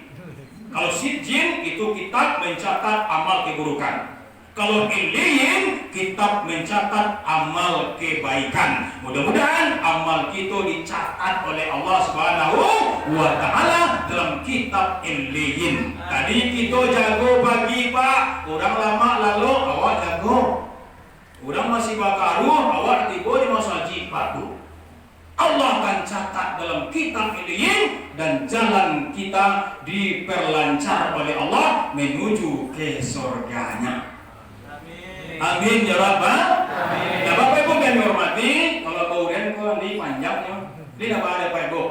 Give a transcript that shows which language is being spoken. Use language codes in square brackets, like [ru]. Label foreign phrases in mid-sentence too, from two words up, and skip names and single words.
[id] Kalau Sijjin itu kitab mencatat amal keburukan. Kalau Illiyin kitab mencatat amal kebaikan. Mudah-mudahan amal kita dicatat oleh Allah [ar] سبحانه وتعالى [id] dalam kitab Illiyin. [min] Tadi kita jago pagi Pak, orang lama lalu awak jago. Orang masih bakaru, awak tiba di masjid Pak Bu. [id] Allah akan catat dalam kitab Illiyin dan jalan kita diperlancar oleh Allah menuju ke surganya. [ar] آمين يا رب. [id] Ya Bapak Ibu yang dihormati, kalau kemudian kau di panjangnya, ini apa ada Pak Ibu?